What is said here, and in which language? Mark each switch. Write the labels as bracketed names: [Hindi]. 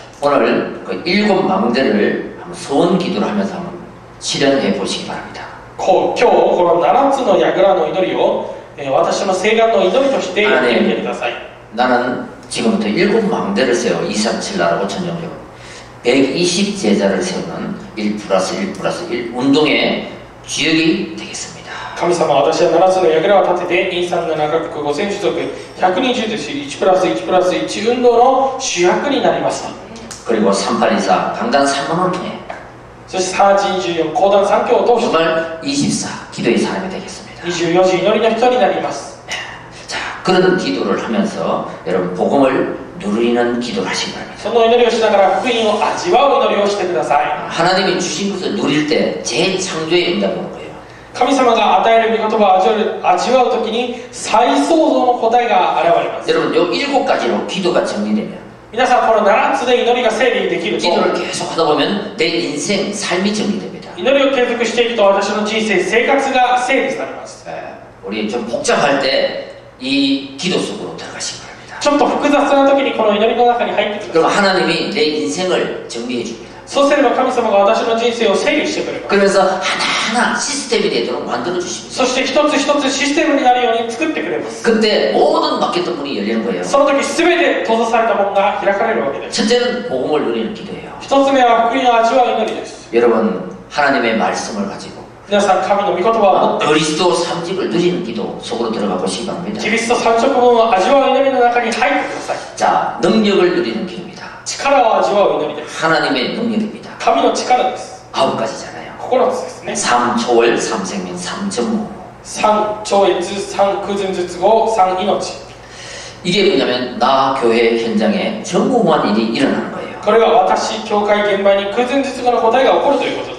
[Korean] 오늘 그 7 망대를 한번 소원 기도를 하면서 한번 실현해 보시기 바랍니다. [Japanese] 今日この7つの櫓の祈りを私の誓願の祈りとしてやってみてください。 [Korean] 나는 지금부터 7 망대를 세워 237 나라고 천정해요. 120 제자를 세우는 1+1+1 운동의 주역이 되겠습니다. [Japanese] 神様は私は7つの櫓を立てて237カ国5000種族120です 1+1+1 運動の主役になります。 [Korean] 그리고 3824 강단 3원을 통해 [Japanese] そして3824講談3教を通して [Korean] 정말 24 기도의 사람이 되겠습니다. [Japanese] 24時祈りの人になります。 [Korean] 자, 그런 기도를 하면서 여러분 복음을 누리는 기도를 하시기 바랍니다. [Japanese] その祈りをしながら福音を味わう祈りをしてください。 [Korean] 하나님이 주신 것을 누릴 때 재창조의 응답이 오는 거예요. [Japanese] 神様が与える御言葉を味わうときに再創造の答えが現れます。 [Korean] 여러분 요 7가지로 기도가 정리되면 [Japanese] 皆さんこの7つで祈りが整理できると [Korean] 기도를 계속 하다 보면 내 인생 삶이 정리됩니다. [Japanese] 祈りを継続していくと私の人生生活が整理されます。 [Korean] 우리 좀 복잡할 때 이 기도 속으로 들어가시기 바랍니다. [Japanese] ちょっと複雑な時にこの祈りの中に入ってくだ [Korean] 그럼 [Japanese] さい。 [Korean] 하나님이 내 인생을 정리해 줍니다. [Japanese] そうすれば神様が私の人生を整理してくれます。 [Korean] 그러면서 하나하나 시스템이 되도록 만들어 주십니다. [Japanese] そして一つ一つシステムになるように作ってくれます。 [Korean] 그때 모든 막혔던 문이 열리는 거예요. [Japanese] その時全て閉ざされた門が開かれるわけです。 [Korean] 첫째는 복음을 누리는 기도예요. [Japanese] 一つ目は福音を味わう祈りです。 [Korean] 여러분 하나님의 말씀을 가지고 [Japanese] 皆さん神の御言葉を持って [Korean] 그리스도 삼직을 누리는 기도 속으로 들어가 보시기 바랍니다. [Japanese] キリスト三色分を味わう祈りの中に入ってください。 [Korean] 자, 능력을 누리는 기도입니다. [Japanese] 力を味わう祈りです。 [Korean] 하나님의 능력입니다. [Japanese] 神の力です。 [Korean] 9가지잖아요. [Japanese] 9つですね。 [Korean] 3초월, 3생명, 3전무. [Japanese] 3超越、3空前絶後、3命。 [Korean] 이게 뭐냐면 나 교회 현장에 전무후한 일이 일어나는 거예요. [Japanese] これは私、教会現場に空前絶後の答えが起こるということです。